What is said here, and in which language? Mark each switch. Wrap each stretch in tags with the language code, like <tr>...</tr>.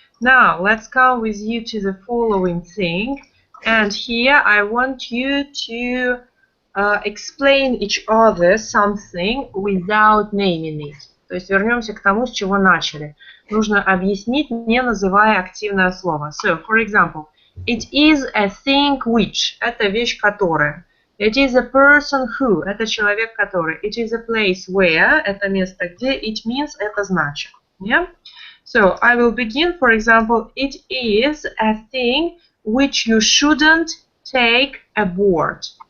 <en>Now let's come with you to the following thing. And here I want you to explain each other something without naming it.</en> <ru>То есть вернемся к тому, с чего начали. Нужно объяснить, не называя активное слово. So, for example, it is a thing which. Это вещь, которая.</ru> <en>It is a person who.</en> <ru>Это человек, который.</ru> <en>It is a place where.</en> <ru>Это место, где.</ru> <en>It means.</en> <ru>Это значит.</ru> <en>Yeah? So, I will begin, for example, it is a thing which you shouldn't take aboard.</en>